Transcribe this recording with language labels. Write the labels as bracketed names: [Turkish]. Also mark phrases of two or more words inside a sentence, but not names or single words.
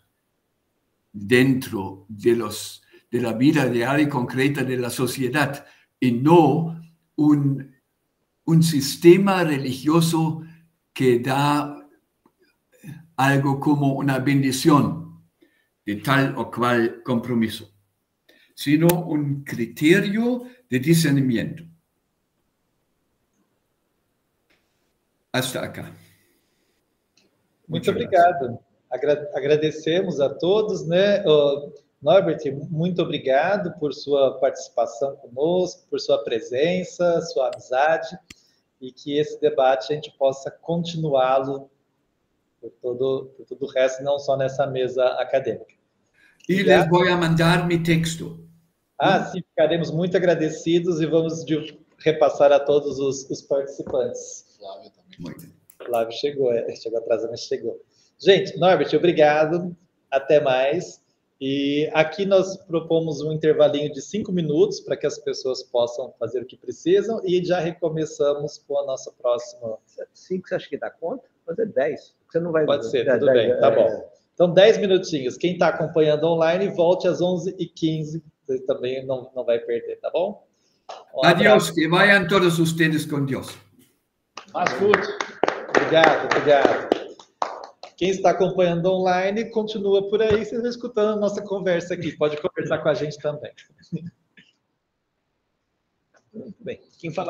[Spanish] dentro de la vida real y concreta de la sociedad, y no un sistema religioso que da algo como una bendición de tal o cual compromiso. sino un criterio de discernimiento. Hasta acá. [Portuguese] Muito obrigado. Agradecemos a todos, né? Norbert, muito obrigado por sua participação conosco, por sua presença, sua amizade, e que esse debate a gente possa continuá-lo por todo o resto, não só nessa mesa acadêmica. [Spanish] E les voy a mandar mi texto. [Portuguese] Sim, ficaremos muito agradecidos e vamos repassar a todos os participantes. Flávio também. Muito bem. Flávio chegou atrasado, mas chegou. Gente, Norbert, obrigado. Até mais. E aqui nós propomos um intervalinho de 5 minutos para que as pessoas possam fazer o que precisam e já recomeçamos com a nossa próxima. 5 você acha que dá conta? Fazer 10. Você não vai... Pode ser, tudo bem, tá bom. Então, 10 minutinhos. Quem está acompanhando online, volte às 11h15. Você também não vai perder, tá bom? [Spanish] Adiós, que vayan todos ustedes con Dios. [Portuguese] Obrigado. Quem está acompanhando online, continua por aí, vocês vão escutando a nossa conversa aqui. Pode conversar com a gente também. Muito bem. Quem fala